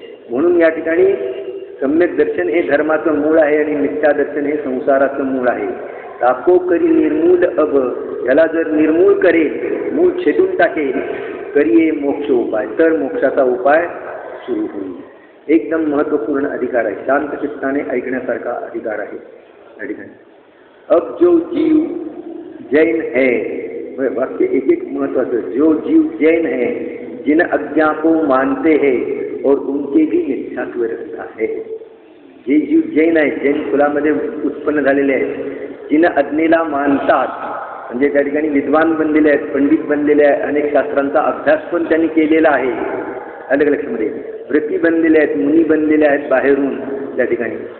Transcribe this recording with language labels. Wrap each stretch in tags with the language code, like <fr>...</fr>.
<mr>म्हणून या ठिकाणी सम्यक दर्शन हे धर्माचं मूळ आहे आणि मिथ्या दर्शन हे संसाराचं मूळ आहे।</mr> <hi>ताको करी निर्मूल अब,</hi> <mr>याला जर निर्मूल करेल, मूळ छेदून टाकेल,</mr> <hi>करिये मोक्ष उपाय,</hi> <mr>तर मोक्षाचा उपाय सुरू होईल. एकदम महत्वपूर्ण अधिकार आहे, शांत चित्ताने ऐकण्यासारखा अधिकार आहे या ठिकाणी.</mr> <hi>अब जो जीव जैन है,</hi> <mr>वाक्य एक एक महत्वाचं,</mr> <hi>जो जीव जैन है जिन अज्ञा को मानते हैं और उनके भी मिथ्यात्व रखता है.</hi> <mr>जे जीव जैन आहे, जैन कुलामध्ये उत्पन्न झालेले आहेत, जिन अज्ञेला मानतात, म्हणजे त्या ठिकाणी विद्वान बनलेले आहेत, पंडित बनलेले आहेत, अनेक शास्त्रांचा अभ्यास पण त्यांनी केलेला आहे, अलग लक्षामध्ये व्रती बनलेले आहेत, मुनी बनलेले आहेत बाहेरून त्या ठिकाणी.</mr>